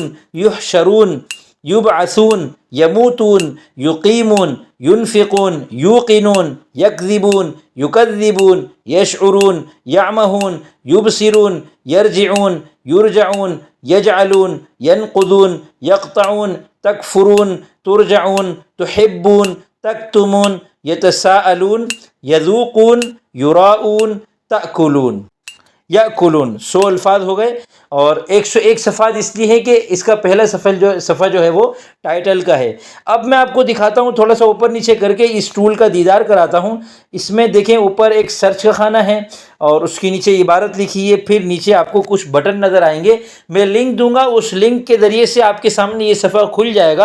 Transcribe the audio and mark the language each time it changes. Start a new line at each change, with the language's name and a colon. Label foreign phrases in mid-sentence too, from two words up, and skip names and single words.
Arabic: یحشرون یبعثون، یموتون یقیمون، ینفقون یوقنون، یکذبون یکذبون، یشعرون یعمہون، یبصرون یرجعون یرجعون، یجعلون ینقضون، یقطعون تکفرون، ترجعون تحبون، تکتمون، یتساءلون، یذوقون، یراؤون، تأکلون۔
Urdu: یأکلون 100 الفاظ ہو گئے، اور 101 صفحات اس لیے ہے کہ اس کا پہلا صفحہ جو ہے وہ ٹائٹل کا ہے۔ اب میں آپ کو دکھاتا ہوں، تھوڑا سا اوپر نیچے کر کے اس ٹول کا دیدار کراتا ہوں۔ اس میں دیکھیں اوپر ایک سرچ کا خانہ ہے اور اس کی نیچے عبارت لکھی ہے، پھر نیچے آپ کو کچھ بٹن نظر آئیں گے، میں لنک دوں گا، اس لنک کے ذریعے سے آپ کے سامنے یہ صفحہ کھل جائے گا۔